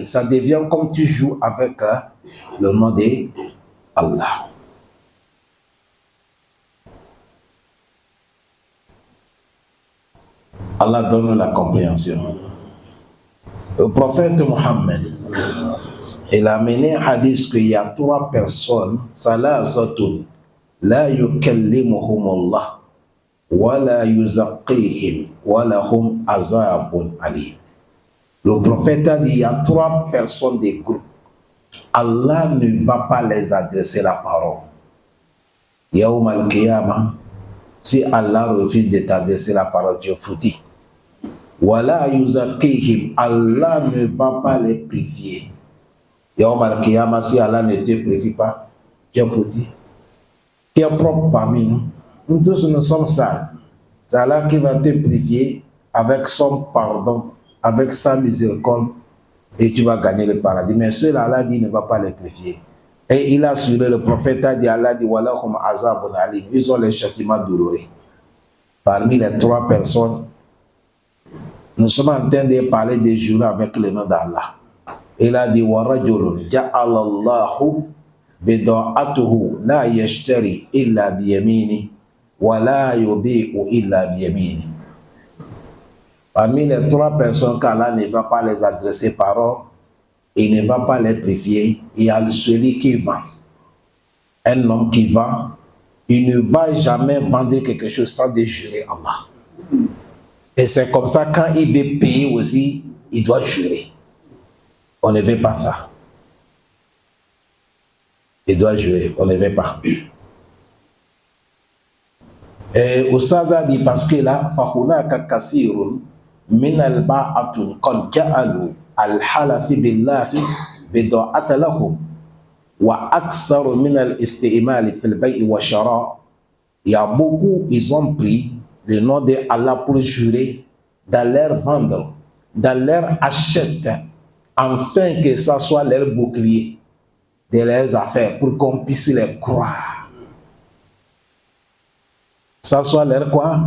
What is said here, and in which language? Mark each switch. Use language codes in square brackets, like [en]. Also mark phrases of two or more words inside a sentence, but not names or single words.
[fr] Ça devient comme tu joues avec le nom d'Allah. Allah donne la compréhension. Le prophète Mohammed, il a mené un hadith qu'il y a 3 personnes, [ar] ثلاثة لا يكلمهم الله ولا يزكيهم ولهم عذاب أليم. [fr] Le prophète a dit, il y a 3 personnes des groupes. Allah ne va pas les adresser la parole. [ar] يوم القيامة, [fr] si Allah refuse de t'adresser la parole, tu es foutu. [ar] ولا يزكيهم, [fr] Allah ne va pas les purifier. [ar] يوم القيامة, [fr] si Allah ne te purifie pas, tu es foutu. Tu es propre parmi nous. Nous tous nous sommes sales. C'est Allah qui va te purifier avec son pardon, avec sa miséricorde, et tu vas gagner le paradis. Mais ceux Allah dit ne va pas les purifier. Et il a assuré, le prophète a dit, Allah dit, [ar] ولهم عذاب أليم. [fr] Ils ont les châtiments douloureux. Parmi les 3 personnes, nous sommes en train de parler des jurés avec le nom d'Allah. Il a dit, [ar] ورجل جعل الله بضاعته لا يشتري إلا بيمينه ولا يبيع إلا بيمينه. [fr] Parmi les 3 personnes qu'Allah ne va pas les adresser parole, il ne va pas les purifier. Il y a celui qui vend. Un homme qui vend, il ne va jamais vendre quelque chose sans déjurer Allah. Et c'est comme ça, quand il veut payer aussi, il doit jurer. On ne veut pas ça. Il doit jurer, on ne veut pas. Et Oustaz a dit, parce que là, [ar] فَهُنَاكَ كَثِيرٌ مِنَ الْبَاعَةٌ قَدْ جَعَلُوا الْحَلَفِ بِاللَّهِ بِضَاعَةً لَهُمْ وَأَكْثَرُ مِنَ الْإِسْتِعْمَالِ فِي الْبَيْعِ وَالشَّرَاءِ. [fr] Il y a beaucoup, ils ont pris le nom de Allah pour jurer dans leur vendre, dans leur achète, afin que ça soit leur bouclier de leurs affaires, pour qu'on puisse les croire. Ça soit leur quoi?